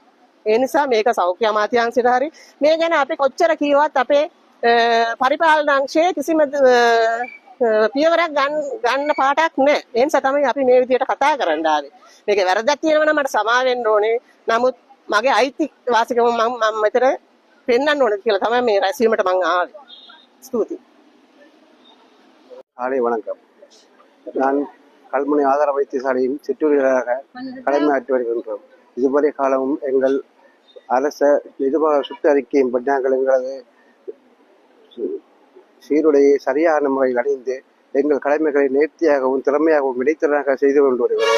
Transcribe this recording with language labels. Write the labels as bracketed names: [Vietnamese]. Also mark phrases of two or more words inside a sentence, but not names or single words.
[Sinhala] ඒ නිසා මේක සෞඛ්‍ය අමාත්‍යාංශයට හරි මේ ගැන අපි කොච්චර කිව්වත් අපේ පරිපාලන අංශයේ කිසිම පියවරක් ගන්න පාටක් නැහැ. ඒ නිසා තමයි අපි මේ විදියට කතා කරන්න ආවේ. මේකේ වැරද්දක් තියෙනවා නම් මට සමා වෙන්න ඕනේ. නමුත් මගේ අයිතිවාසිකම මම මෙතන පෙන්වන්න ඕනේ කියලා තමයි මේ රැස්වීමට මම ආවේ. ස්තුතියි. [Tamil] காலை வணக்கம். நான் கல்முனை ஆதார வைத்தியசாலையின் சிற்றூழியராக கடமையாற்றி வருகின்றோம். இதுவரை காலமும் எங்கள் அரச நிர்வாக சுற்றறிக்கையின்படி நாங்கள் எங்களது சீருடையை சரியான முறையில் அணிந்து எங்கள் கடமைகளை நேர்த்தியாகவும் திறமையாகவும் இடைத்தராக செய்து கொண்டு வருகிறோம்.